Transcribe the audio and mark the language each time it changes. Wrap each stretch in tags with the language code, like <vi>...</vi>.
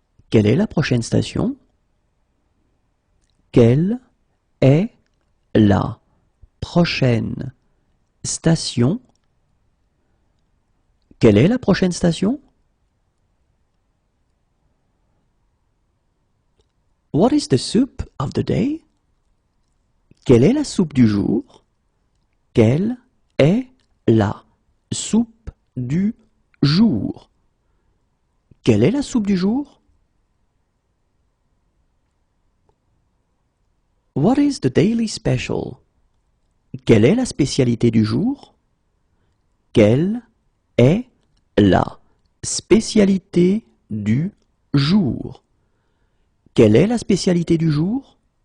<fr>Quelle est la prochaine station? Quelle est la prochaine station? Quelle est la prochaine station?</fr> <en>What is the soup of the day?</en> <fr>Quelle est la soupe du jour? Quelle est la soupe du jour? Quelle est la soupe du jour?</fr> <en>What is the daily special?</en> <fr>Quelle est la spécialité du jour? Quelle est la spécialité du jour? Quelle est la spécialité du jour?</fr>